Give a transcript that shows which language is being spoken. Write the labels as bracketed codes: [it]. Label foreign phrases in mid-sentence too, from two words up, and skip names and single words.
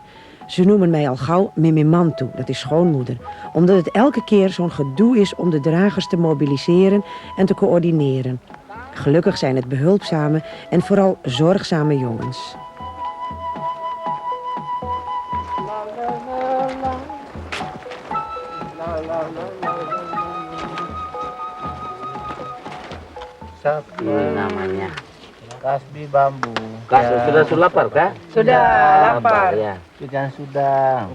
[nl] Ze noemen mij al gauw Mimimantu, dat is schoonmoeder. Omdat het elke keer zo'n gedoe is om de dragers te mobiliseren en te coördineren. Gelukkig zijn het behulpzame en vooral zorgzame jongens. [id] Sapi Ini namanya. kasbi bambu. Sudah lapar kah? Sudah lapar. Ya. Sudah.